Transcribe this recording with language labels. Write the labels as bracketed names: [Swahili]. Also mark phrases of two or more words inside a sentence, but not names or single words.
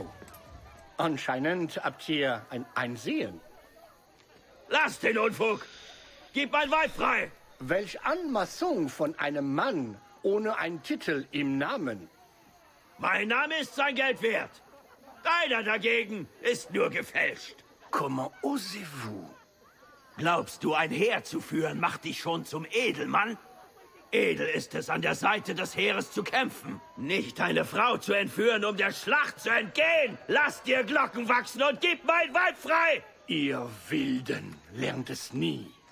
[German] Anscheinend habt ihr ein Einsehen. Lasst den Unfug! Gib mein Weib frei! Welch Anmaßung von einem Mann ohne einen Titel im Namen. Mein Name ist sein Geld wert. Deiner dagegen ist nur gefälscht. [French] Comment osez-vous? [German] Glaubst du, ein Heer zu führen, macht dich schon zum Edelmann? Edel ist es, an der Seite des Heeres zu kämpfen. Nicht eine Frau zu entführen, um der Schlacht zu entgehen. Lass dir Glocken wachsen und gib mein Weib frei! Ihr Wilden lernt es nie.